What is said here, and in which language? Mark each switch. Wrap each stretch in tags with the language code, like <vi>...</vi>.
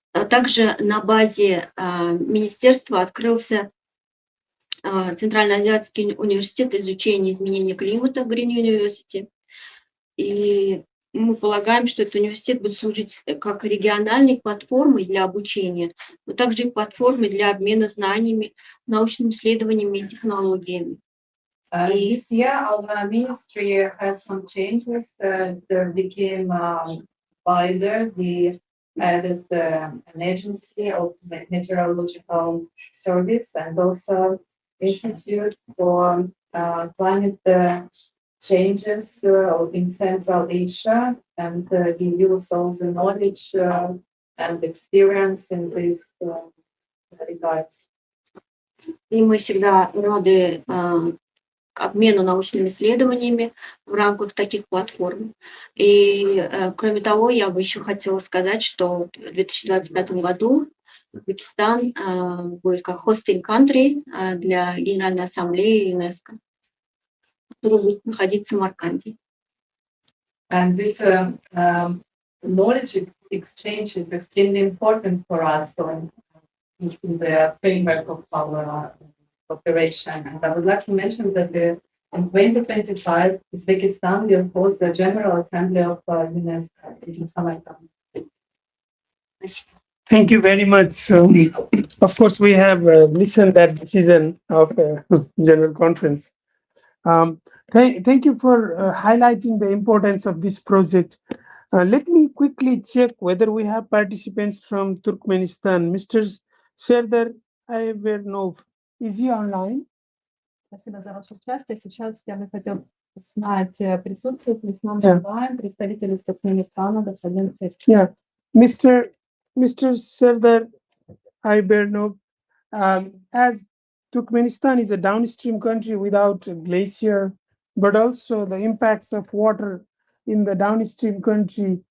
<ru>Также на базе министерства открылся Центральноазиатский университет изучения изменения климата Green University. И мы полагаем, что этот университет будет служить как региональной платформой для обучения, но также и платформой для обмена знаниями, научными исследованиями и технологиями.</ru> <en>This year, our ministry had some changes. There became wider. We added an agency of the meteorological service and also institute for climate changes in Central Asia, and we use all the knowledge and experience in these regards.</en> <ru>И мы всегда рады обмену научными исследованиями в рамках таких платформ. И, кроме того, я бы еще хотела сказать, что в 2025 году Узбекистан будет как</ru> <en>hosting country</en> <ru>для Генеральной Ассамблеи ЮНЕСКО, который будет находиться в Самарканде.</ru> <en>And this knowledge exchange is extremely important for us in the framework of our operation. And I would like to mention that in 2025, Uzbekistan will host the General Assembly of UNESCO in Samarkand. Thank you very much. Of course, we have listened that decision of General Conference. Thank you for highlighting the importance of this project. Let me quickly check whether we have participants from Turkmenistan. Mr. Serdar Aybernov, is he online?</en> <ru>Спасибо за ваше участие. Сейчас я бы хотел знать, присутствует ли с нами онлайн представитель из Туркменистана, господин Сергей.</ru> <en>Yeah, Mr. Serdar Aybernov, as Turkmenistan is a downstream country without a glacier, but also the impacts of water in the downstream country.</en>